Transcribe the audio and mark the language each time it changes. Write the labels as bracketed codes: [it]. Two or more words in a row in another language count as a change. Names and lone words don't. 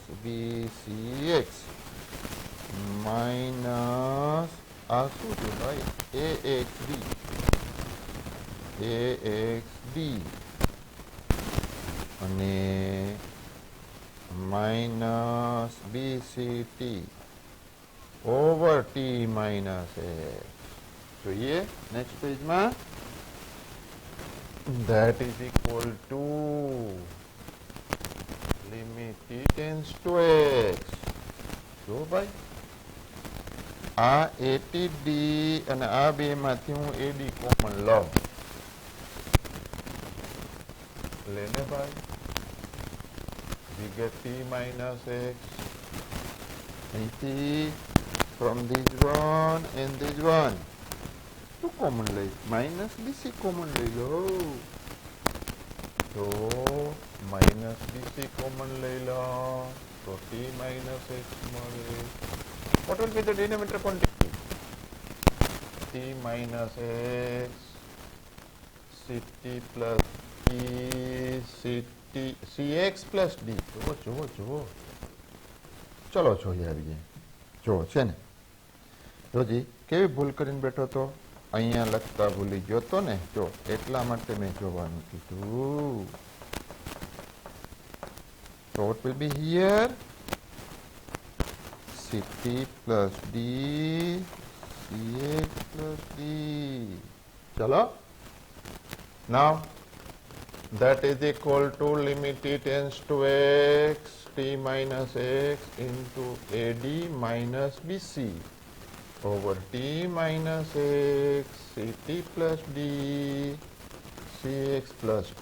[gu] BCX માઇનસ આ શું છે ભાઈ AXD અને માઇનસ BCT ઓવર T માઇનસ X જોઈએ નેક્સ્ટ પેજમાં [en] that is equal to limit T tends to X [gu] જો ભાઈ આ ATD અને આ બે માંથી હું AD કોમન લઉં લેને ભાઈ [en] we get T minus X અહીંથી from this one and this one [gu] શું કોમન લઈ માઇનસ BC કોમન લઈ લો તો માઇનસ BC કોમન લઈ લો તો [en] T minus X [gu] મળે [en] what will be the denominator quantity T minus X CT plus T CT CX plus D [gu] જુઓ ચલો જોઈએ આવી જાય જુઓ છે ને જોજી કેવી ભૂલ કરીને બેઠો તો અહીંયા લખતા ભૂલી ગયો તો ને જો એટલા માટે મેં જોવાનું કીધું [en] so what will be here CT plus D CX plus D ચલો now that is equal to limit T tends to X T minus X into AD minus BC over T minus X CT plus D CX plus D.